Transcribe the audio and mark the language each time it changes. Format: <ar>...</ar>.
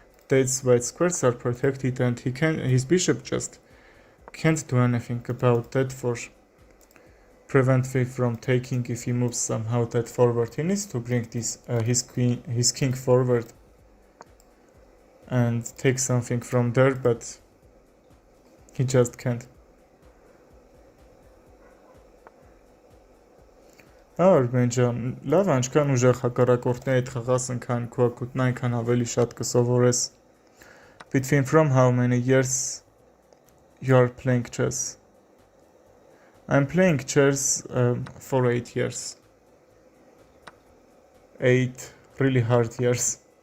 <en>That's white squares are protected, and his bishop just can't do anything about that for prevent me from taking if he moves somehow that forward. He needs to bring this his king forward and take something from there, but he just can't.</en> <hy>Արմենջան, լավ անչքան ուժեղ հակառակորդների հետ խաղաս ընքան քո ակուտն այնքան ավելի շատ կսովորես.</hy> <en>Between from how many years you are playing chess? I'm playing chess for 8 years. 8 really hard years.</en>